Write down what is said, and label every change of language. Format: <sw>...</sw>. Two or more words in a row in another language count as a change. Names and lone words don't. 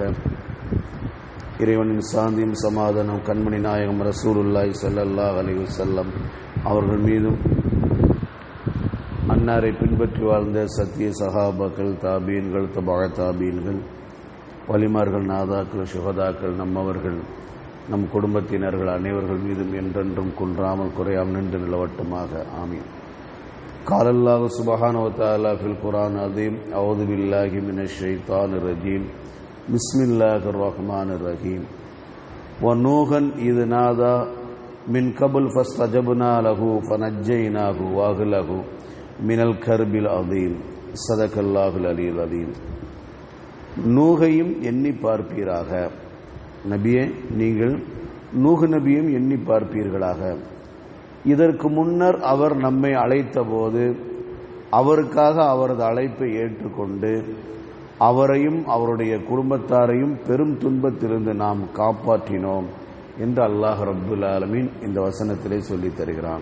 <ta>இறைவனின் சாந்தியும் சமாதானம் கண்மணி நாயகம்</ta> <ar>رسول الله صلى الله عليه وسلم</ar> <ta>அவர்கள் மீதும், அன்னாரை பின்பற்றி வாழ்ந்த சத்திய சஹாபாக்கள், தாபீன்கள், தபா தாபீன்கள், வலிமார்கள், நாதாக்கள், சுஹதாக்கள், நம்மவர்கள், நம் குடும்பத்தினர்கள் அனைவர்கள் மீதும் என்றென்றும் குன்றாமல் குறையாமல் நின்று நிலவட்டுமாக. ஆமீன்.</ta> <ar>قال الله سبحانه وتعالى في القرآن العظيم: أعوذ بالله من الشيطان الرجيم بسم الله الرحمن الرحيم ونوحا إذ نادى من قبل فاستجبنا له فنجيناه وأهله من الكرب العظيم صدق الله العلي العظيم.</ar> <ta>நூகையும் எண்ணி பார்ப்பீராக. நபியே, நீங்கள் நூஹ் நபியும் எண்ணி பார்ப்பீர்களாக. இதற்கு முன்னர் அவர் நம்மை அழைத்த போது அவருக்காக அவரது அழைப்பை ஏற்றுக்கொண்டு அவரையும் அவருடைய குடும்பத்தாரையும் பெரும் துன்பத்திலிருந்து நாம் காப்பாற்றினோம் என்று</ta> <ar>الله رب العالمين</ar> <ta>இந்த வசனத்திலே சொல்லித் தருகிறான்.</ta>